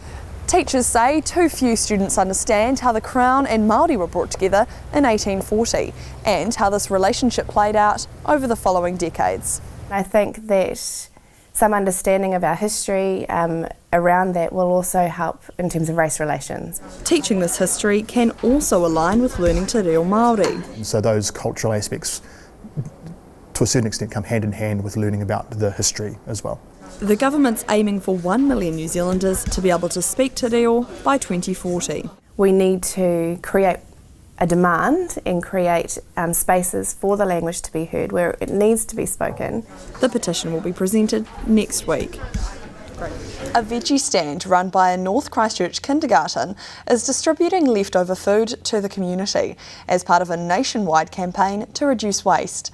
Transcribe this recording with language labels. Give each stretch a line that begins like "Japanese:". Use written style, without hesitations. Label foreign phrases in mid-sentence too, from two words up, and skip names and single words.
English: Teachers say too few students understand how the Crown and Māori were brought together in 1840 and how this relationship played out over the following decades. I think that some understanding of our history around that will also help in terms of race relations. Teaching this history can also align with learning
Māori: te reo Māori.
English: So those cultural aspects, to a certain extent, come hand in hand with learning about the history as well. The government's aiming for 1 million New Zealanders to be able to speak
Māori: te reo
English: by 2040. We need to create a demand and create spaces for the language to be heard where it needs to be spoken. The petition will be presented next week. A veggie stand run by a North Christchurch kindergarten is distributing leftover food to the community as part of a nationwide campaign to reduce waste.